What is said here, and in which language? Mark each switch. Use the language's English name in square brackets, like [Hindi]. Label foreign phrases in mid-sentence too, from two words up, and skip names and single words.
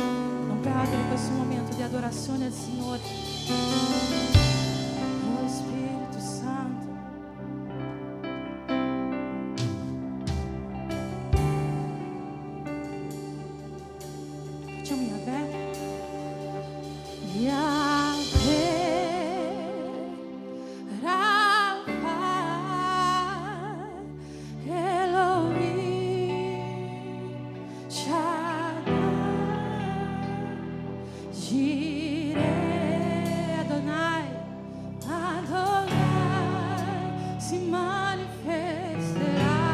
[Italian] Non perdere questo momento di adorazione al Signore. Oh Spirito Santo. Facciamo Yahweh. Yahweh, Rafa, Elohim, Shaddai, Jireh, Adonai, Adonai, si manifesterà.